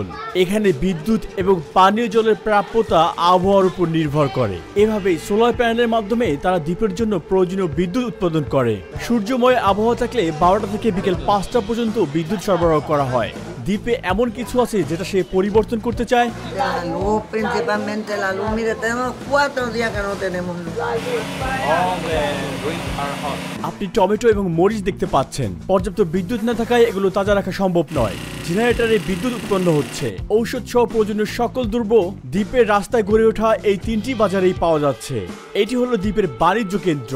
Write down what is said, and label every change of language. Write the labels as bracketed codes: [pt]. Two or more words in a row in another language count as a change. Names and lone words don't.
[bn] এখানে বিদ্যুৎ এবং পানীয় জলের প্রাপ্যতা আবহাওয়ার উপর নির্ভর করে। এভাবেই সোলার প্যানেলের মাধ্যমে তারা দ্বীপের জন্য প্রয়োজনীয় বিদ্যুৎ উৎপাদন করে। সূর্যময় আবহাওয়া থাকলে 12টা থেকে বিকেল 5টা পর্যন্ত বিদ্যুৎ সরবরাহ করা হয়। দ্বীপে এমন কিছু আছে যেটা সে পরিবর্তন করতে চায়। [es] La luz, principalmente la luz. Mire, tenemos 4 días que no tenemos luz. [bn] আপনি টমেটো এবং মরিচ দেখতে পাচ্ছেন। পর্যাপ্ত বিদ্যুৎ না থাকায় এগুলো তাজা রাখা সম্ভব নয়। জেনারেটরে বিদ্যুৎ উৎপন্ন হচ্ছে। ঔষধ সহ প্রয়োজনীয় সকল দ্রব্য দ্বীপের রাস্তায় গড়ে ওঠা এই 3টি বাজারেই পাওয়া যাচ্ছে। এটি হলো দ্বীপের বাণিজ্য কেন্দ্র।